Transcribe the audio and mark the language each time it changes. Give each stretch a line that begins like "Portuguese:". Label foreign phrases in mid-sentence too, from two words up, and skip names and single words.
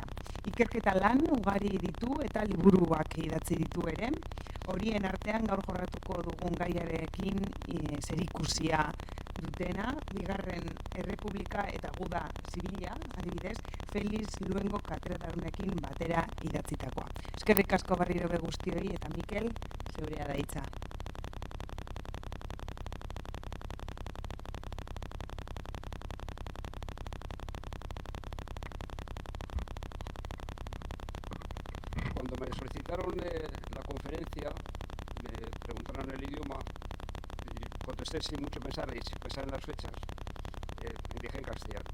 Basque: Ikerketa lan ugari ditu eta liburuak idatzi ditu ere, horien artean gaur jorratuko dugun gaiarekin zerikusia dutena, bigarren errepublika eta guda zibila, adibidez, Felix Luengo katedradunekin batera idatzitakoa. Eskerrik asko berriro be guztioi eta Mikel, zeurea da hitza.
Spanish: Cuando me solicitaron la conferencia, me preguntaron el idioma y contesté sin mucho pensar y sin pensar en las fechas, dije en castellano.